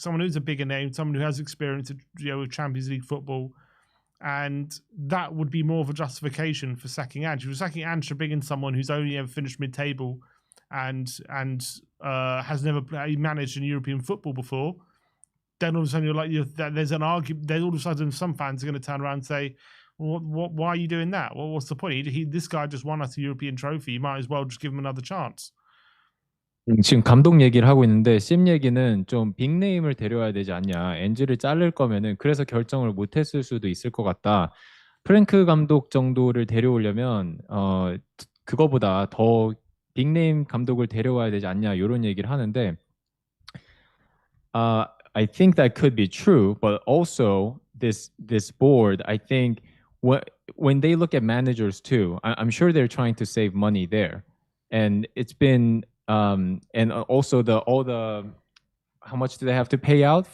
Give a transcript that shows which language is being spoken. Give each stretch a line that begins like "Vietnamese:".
English: Someone who's a bigger name, someone who has experience, with Champions League football, and that would be more of a justification for sacking Ange. If you're sacking Ange for bringing someone who's only ever finished mid-table and has never managed in European football before, then all of a sudden there's an argument. Then all of a sudden some fans are going to turn around and say, why are you doing that? What's the point? This guy just won us a European trophy. You might as well just give him another chance.
Korean: 지금 감독 얘기를 하고 있는데 심 얘기는 좀 빅네임을 데려와야 되지 않냐. 엔지를 자를 거면은 그래서 결정을 못했을 수도 있을 것 같다. 프랭크 감독 정도를 데려오려면 그거보다 더 빅네임 감독을 데려와야 되지 않냐 이런 얘기를 하는데
English: I think that could be true, but also this board, I think when they look at managers too, I'm sure they're trying to save money there, and it's been and also how much do they have to pay out?